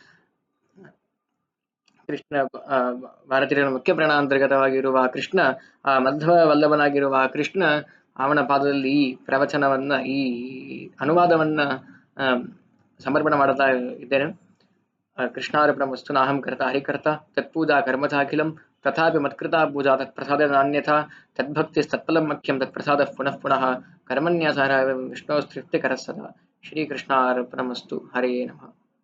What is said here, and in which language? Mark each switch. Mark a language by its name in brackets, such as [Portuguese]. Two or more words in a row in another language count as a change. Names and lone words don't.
[Kannada] ಕೃಷ್ಣ ಭಾರತೀಯರ ಮುಖ್ಯ ಪ್ರಾಣಾಂತರ್ಗತವಾಗಿರುವ ಕೃಷ್ಣ, ಆ ಮಧ್ವ ವಲ್ಲಭನಾಗಿರುವ ಕೃಷ್ಣ, ಅವನ ಪಾದದಲ್ಲಿ ಈ ಪ್ರವಚನವನ್ನ, ಈ ಅನುವಾದವನ್ನ ಸಮರ್ಪಣೆ ಮಾಡ್ತಾ ಇದ್ದೇನೆ. ಕೃಷ್ಣಾರ್ಪಣಮಸ್ತು. [Sanskrit] ನಾಹಂ ಕರ್ತ ಹರಿಕರ್ತ ತತ್ಪೂಜಾ ಕರ್ಮಚಾಖಿಲಂ ತಥಾಪಿ ಮತ್ಕೃತಾ ಪೂಜಾ ತತ್ಪ್ರಸಾದ ನಾನ್ಯಥಾ ತದ್ಭಕ್ತಿಸ್ತತ್ಫಲಂ ಮಖ್ಯಂ ತತ್ಪ್ರಸಾದ ಪುನಃ ಪುನಃ ಕರ್ಮಣ್ಯಸಾರ ವಿಷ್ಣೋಸ್ತೃಪ್ತಿಕರಃ ಸದಾ. [Kannada] ಶ್ರೀಕೃಷ್ಣಾರ್ಪಣಮಸ್ತು. [Sanskrit] ಹರೇ ನಮಃ.